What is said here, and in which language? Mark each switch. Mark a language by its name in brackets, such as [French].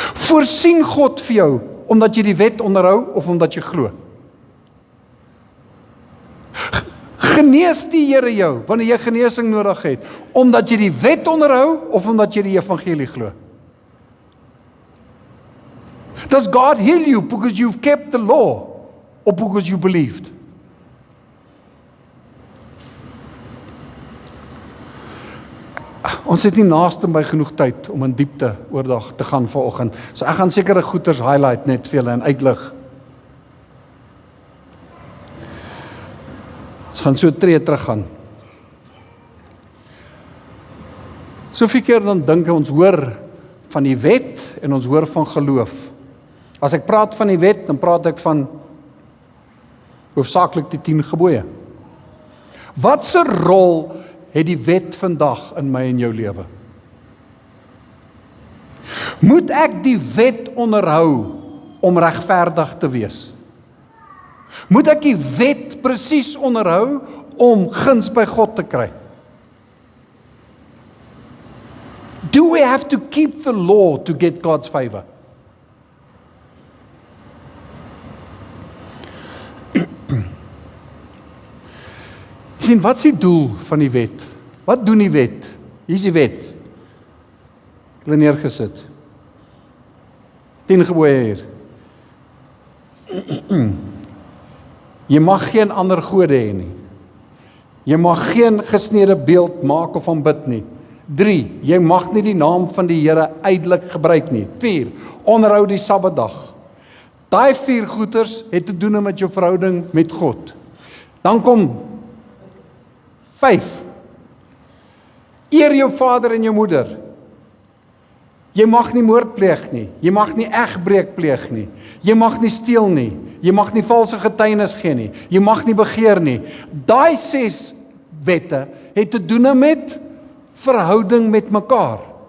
[Afrikaans] Voorsien God vir jou omdat jy die wet onderhou of omdat jy glo? Genees die Here jou wanneer jy genesing nodig het omdat jy die wet onderhou of omdat jy die evangelie glo? [English] Does God heal you because you've kept the law or because you believed? [Afrikaans] Ons het nie naaste by genoeg tyd om in diepte oordag te gaan vanoggend. So ek gaan sekere goeters highlight net vir julle en uitlig. Ons gaan so 'n tree terug gaan. Soveel keer dan dink ons hoor van die wet en ons hoor van geloof. As ek praat van die wet, dan praat ek van hoofsaaklik die 10 gebooie. Wat 'n rol het die wet vandag in my en jou lewe? Moet ek die wet onderhou om regverdig te wees? Moet ek die wet presies onderhou om guns by God te kry? [English] Do we have to keep the law to get God's favor? [Afrikaans] Sien, wat is die doel van die wet? Wat doen die wet? Hier is die wet. Ek het neergesit. 10 gebooie hier. Jy mag geen ander gode hê nie. Jy mag geen gesnede beeld maak of aanbid nie. 3. Jy mag nie die naam van die Here uitelik gebruik nie. 4. Onderhou die Sabbatdag. Daai 4 goeters het te doen met jou verhouding met God. Dan kom 5. Eer jou vader en jou moeder. Jy mag nie moord pleeg nie. Jy mag nie egbreek pleeg nie. Jy mag nie steel nie. Jy mag nie valse getuienis gee nie. Jy mag nie begeer nie. Daai 6 wette het te doen met verhouding met mekaar.